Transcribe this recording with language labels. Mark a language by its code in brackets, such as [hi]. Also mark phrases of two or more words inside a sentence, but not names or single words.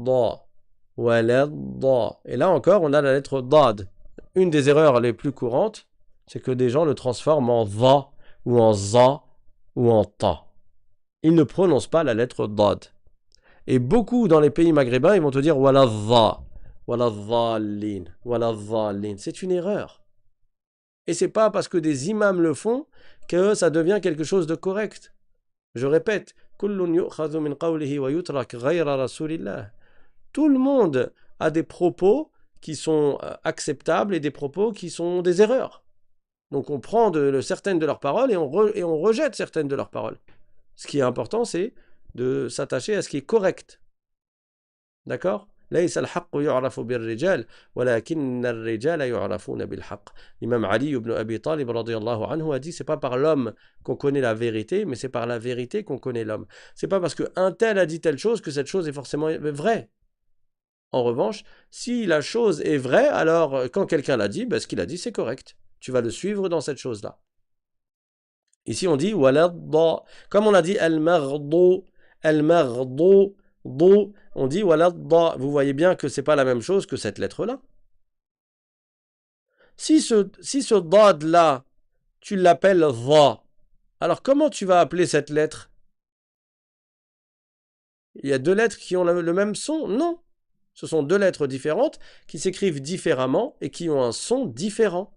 [fr] Walad. Et là encore, on a la lettre dad. Une des erreurs les plus courantes, c'est que des gens le transforment en va ou en za ou en ta. Ils ne prononcent pas la lettre dad. Et beaucoup dans les pays maghrébins, ils vont te dire [ar] ولا ظا، ولا ظالين، ولا ظالين. [fr] C'est une erreur. Et c'est pas parce que des imams le font que ça devient quelque chose de correct. Je répète, [ar] كل يؤخذ من قوله ويترك غير رسول الله. [fr] Tout le monde a des propos qui sont acceptables et des propos qui sont des erreurs. Donc on prend certaines de leurs paroles et on rejette certaines de leurs paroles. Ce qui est important, c'est de s'attacher à ce qui est correct. D'accord? L'imam Ali ibn Abi Talib [ar] رضي الله عنه [fr] a dit c'est pas par l'homme qu'on connaît la vérité, mais c'est par la vérité qu'on connaît l'homme. C'est pas parce qu'un tel a dit telle chose que cette chose est forcément vraie. En revanche, si la chose est vraie, alors quand quelqu'un l'a dit, ben, ce qu'il a dit c'est correct. Tu vas le suivre dans cette chose-là. Ici on dit walad-da. Comme on a dit al-maghdu, al-maghdu, on dit walad-da. Vous voyez bien que c'est pas la même chose que cette lettre-là. Si ce dad-là, tu l'appelles dha, alors comment tu vas appeler cette lettre? Il y a deux lettres qui ont le même son? Non. Ce sont deux lettres différentes qui s'écrivent différemment et qui ont un son différent.